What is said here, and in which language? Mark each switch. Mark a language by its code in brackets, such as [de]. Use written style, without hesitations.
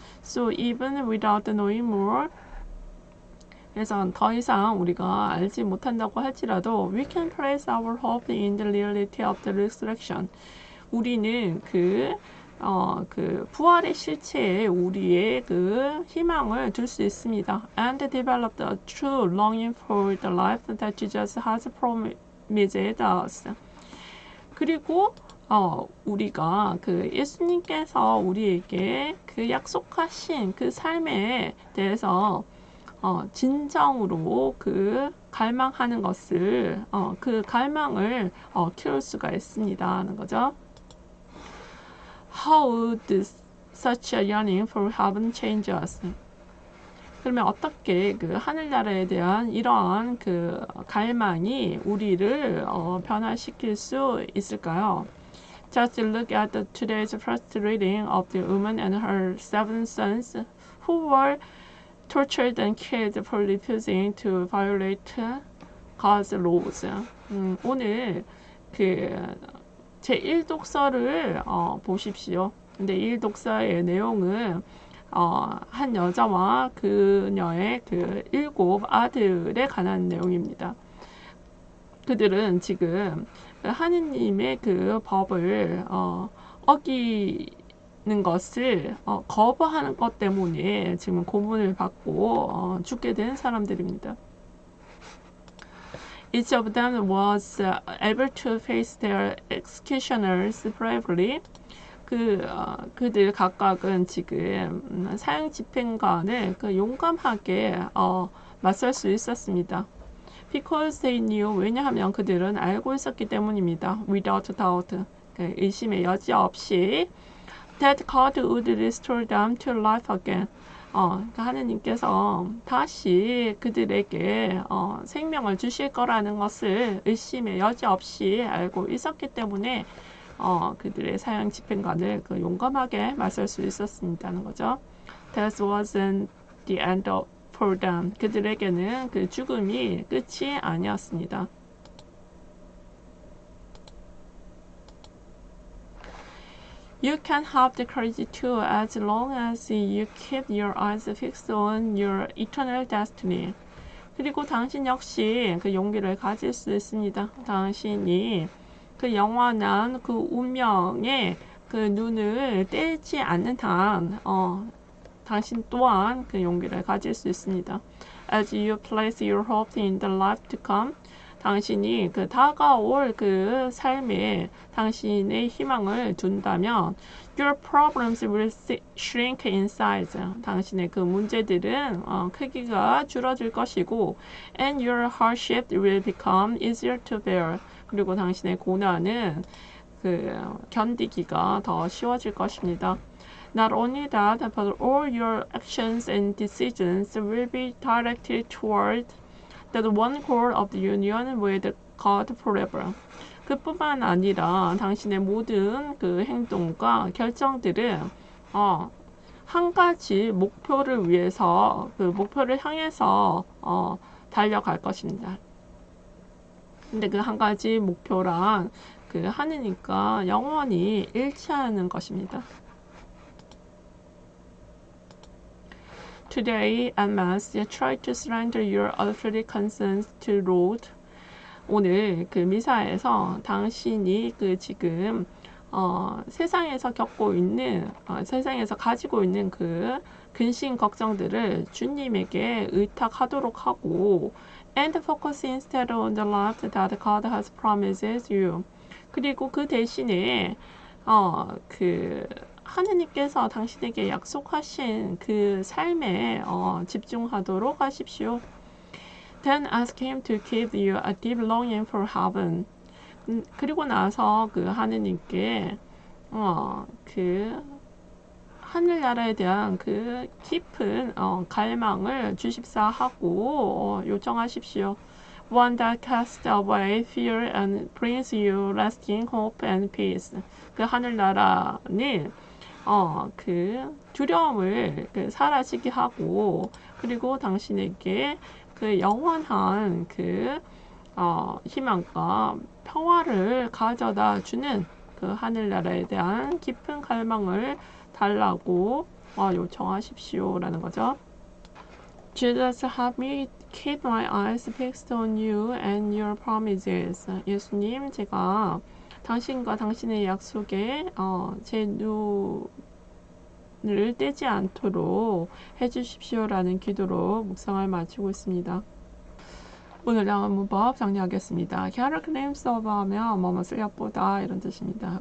[en] So even without knowing more, [ko] 그래서 더 이상 우리가 알지 못한다고 할지라도 [en] we can place our hope in the reality of the resurrection. [ko] 우리는 그 그 부활의 실체에 우리의 그 희망을 둘 수 있습니다. [en] And develop a true longing for the life that Jesus has promised us. [ko] 그리고 우리가 그 예수님께서 우리에게 그 약속하신 그 삶에 대해서 진정으로 그 갈망하는 것을 그 갈망을 키울 수가 있습니다 하는 거죠. [en] How would such a yearning for heaven change us? [ko] 그러면 어떻게 그 하늘나라에 대한 이러한 그 갈망이 우리를 변화시킬 수 있을까요? [en] Just look at today's first reading of the woman and her 7 sons who were tortured and killed for refusing to violate God's laws. [ko] 오늘 그 제1독서를 보십시오. 근데 1독서의 내용은 한 여자와 그녀의 그 7 아들에 관한 내용입니다. 그들은 지금 하느님의 그 법을 어기는 것을 거부하는 것 때문에 지금 고문을 받고 죽게 된 사람들입니다. [en] Each of them was able to face their executioners bravely. [ko] 그들 각각은 지금 사형 집행관을 그 용감하게 맞설 수 있었습니다. [en] Because they knew, [ko] 왜냐하면 그들은 알고 있었기 때문입니다. [en] Without doubt, [ko] 의심의 여지 없이 [en] that God would restore them to life again. [ko] 그러니까 하느님께서 다시 그들에게 생명을 주실 거라는 것을 의심의 여지 없이 알고 있었기 때문에 그들의 사형 집행관을 그 용감하게 맞설 수 있었습니다는 거죠. [en] That wasn't the end for them. [ko] 그들에게는 그 죽음이 끝이 아니었습니다. [en] You can have the courage too as long as you keep your eyes fixed on your eternal destiny. [ko] 그리고 당신 역시 그 용기를 가질 수 있습니다. 당신이 그 영원한 그 운명에 그 눈을 떼지 않는 한 당신 또한 그 용기를 가질 수 있습니다. [en] As you place your hope in the life to come, [ko] 당신이 그 다가올 그 삶에 당신의 희망을 둔다면 [en] your problems will shrink in size. [ko] 당신의 그 문제들은 크기가 줄어들 것이고 [en] and your hardship will become easier to bear. [ko] 그리고 당신의 고난은 그 견디기가 더 쉬워질 것입니다. [en] Not only that, but all your actions and decisions will be directed toward the one goal of the union with God forever. [ko] 그뿐만 아니라 당신의 모든 그 행동과 결정들은 한 가지 목표를 위해서 그 목표를 향해서 달려갈 것입니다. 근데 그 한 가지 목표란 그 하느님과 영원히 일치하는 것입니다. [en] Today, at Mass, try to surrender your earthly concerns to Lord. [ko] 오늘 그 미사에서 당신이 그 지금 세상에서 겪고 있는 세상에서 가지고 있는 그 근심 걱정들을 주님에게 의탁하도록 하고 [en] and focus instead on the life that God has promised you. [ko] 그리고 그 대신에 그 하느님께서 당신에게 약속하신 그 삶에 집중하도록 하십시오. [en] Then ask him to give you a deep longing for heaven. [ko] 그리고 나서 그 하느님께 그 하늘나라에 대한 그 깊은 갈망을 주십사 하고 요청하십시오. [en] One that casts away fear and brings you lasting hope and peace. [ko] 그 하늘나라는 그 두려움을 그 사라지게 하고 그리고 당신에게 그 영원한 그 희망과 평화를 가져다 주는 그 하늘나라에 대한 깊은 갈망을 달라고 요청하십시오라는 거죠. [en] Jesus, help me keep my eyes fixed on you and your promises. [ko] 예수님, 제가 당신과 당신의 약속에 제 눈을 떼지 않도록 해주십시오라는 기도로 묵상을 마치고 있습니다. 오늘 나온 문법 정리하겠습니다. [en] Cannot claim so [ko] 하면 뭐뭇을 엿보다 이런 뜻입니다.